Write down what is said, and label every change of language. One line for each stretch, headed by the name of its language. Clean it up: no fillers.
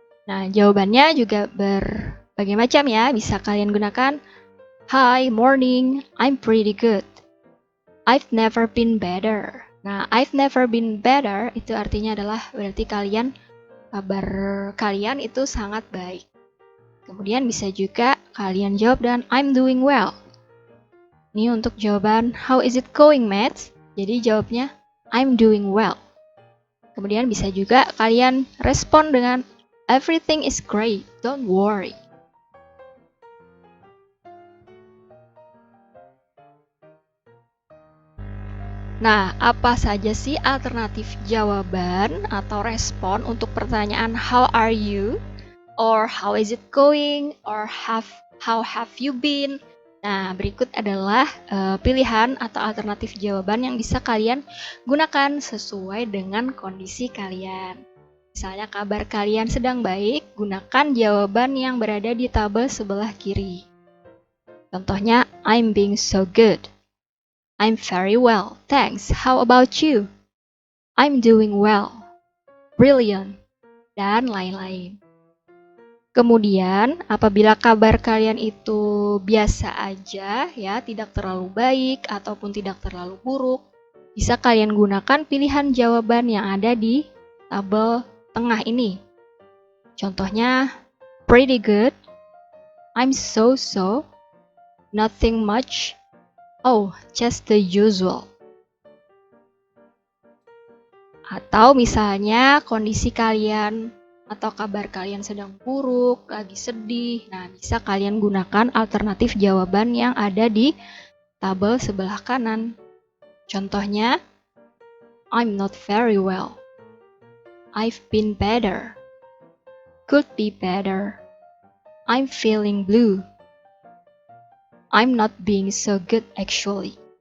Indonesian: Nah, jawabannya juga berbagai macam ya. Bisa kalian gunakan
English: hi, morning, I'm pretty good. I've never been better.
Indonesian: Nah,
English: I've never been better
Indonesian: itu artinya adalah berarti kabar kalian itu sangat baik. Kemudian bisa juga kalian jawab dengan
English: I'm doing well.
Indonesian: Ini untuk jawaban
English: how is it going, mates?
Indonesian: Jadi jawabnya
English: I'm doing well.
Indonesian: Kemudian bisa juga kalian respon dengan
English: everything is great, don't worry.
Indonesian: Nah, apa saja sih alternatif jawaban atau respon untuk pertanyaan
English: how are you, or how is it going, or how have you been?
Indonesian: Nah, berikut adalah pilihan atau alternatif jawaban yang bisa kalian gunakan sesuai dengan kondisi kalian. Misalnya kabar kalian sedang baik, gunakan jawaban yang berada di tabel sebelah kiri. Contohnya,
English: I'm being so good. I'm very well, thanks. How about you? I'm doing well. Brilliant.
Indonesian: Dan lain-lain. Kemudian, apabila kabar kalian itu biasa aja, ya, tidak terlalu baik ataupun tidak terlalu buruk, bisa kalian gunakan pilihan jawaban yang ada di tabel tengah ini. Contohnya,
English: pretty good, I'm so-so, nothing much, oh, just the usual.
Indonesian: Atau misalnya kondisi kalian atau kabar kalian sedang buruk, lagi sedih. Nah, bisa kalian gunakan alternatif jawaban yang ada di tabel sebelah kanan.
English: Contohnya, I'm not very well. I've been better. Could be better. I'm feeling blue. I'm not being so good actually.